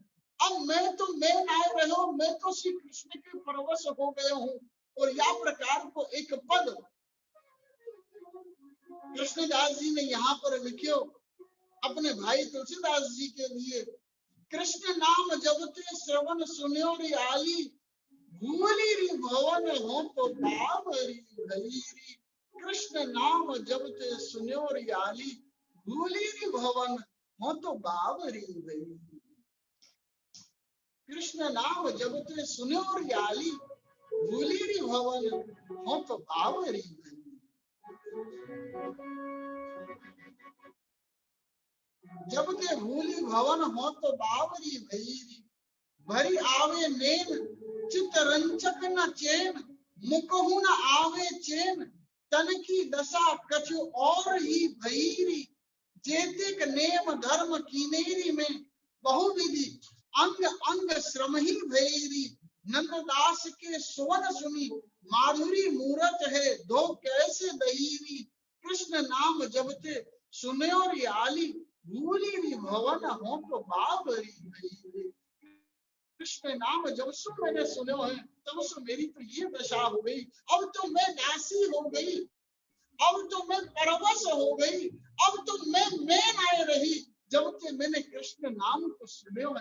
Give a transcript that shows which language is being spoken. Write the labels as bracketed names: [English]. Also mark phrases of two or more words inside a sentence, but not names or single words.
[Hindi] अब मैं ना रहो, मैं तो श्री कृष्ण के परवश हो गया हूँ। और या प्रकार को एक पद कृष्णदास जी ने यहाँ पर लिखियो अपने भाई तुलसीदास जी के लिए। [Braj] कृष्ण नाम जबते श्रवण सुन्यो री आली, भूली री भवन हो तो बावरी भली। कृष्ण नाम जबते सुन्यो री आली, भूली री भवन हो तो बावरी भली। कृष्ण नाम जबते सुन्यो री आली, भूली री भवन हो तो बावरी भली। जब ते भूली भवन हो तो बावरी भईरी, भरी आवे नेन चितरंचक न चैन, मुकहु न आवे चैन, तन की दशा कछु और ही भईरी। जेतिक नेम धर्म कीनेरी में, बहुविधि अंग अंग श्रम ही भईरी। नंददास के सुवन सुनी, माधुरी मूरत है दो कैसे दहीरी। कृष्ण नाम जबते सुन्यो री आली, भूली री भवन हो तो बावरी भईरी। [Hindi] कृष्ण नाम जब से मैंने सुने है तब से मेरी तो ये दशा हो गई। अब तो मैं दासी हो गई, अब तो मैं परवश हो गई, अब तो मैं आए रही जब से मैंने कृष्ण नाम को सुने है।